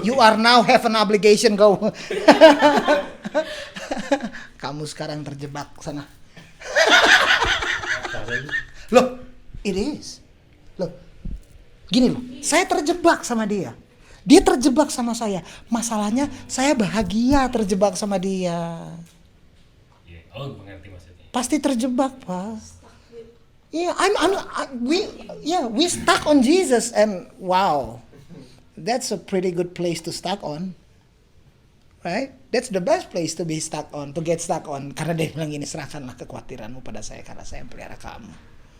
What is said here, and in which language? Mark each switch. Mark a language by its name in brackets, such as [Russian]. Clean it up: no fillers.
[English] You are now have an obligation, go. [Indonesian] Kamu sekarang terjebak sana. Loh, [English] it is. [Indonesian] Loh, gini loh, saya terjebak sama dia. Dia terjebak sama saya. Masalahnya saya bahagia terjebak sama dia. Oh, mengerti maksudnya. Pasti terjebak, Pak. [English] Yeah, we stuck on Jesus and wow, that's a pretty good place to stuck on, right? That's the best place to be stuck on, to get stuck on. [Indonesian] Karena dia bilang gini, serahkanlah kekhawatiranmu pada saya karena saya yang pelihara kamu.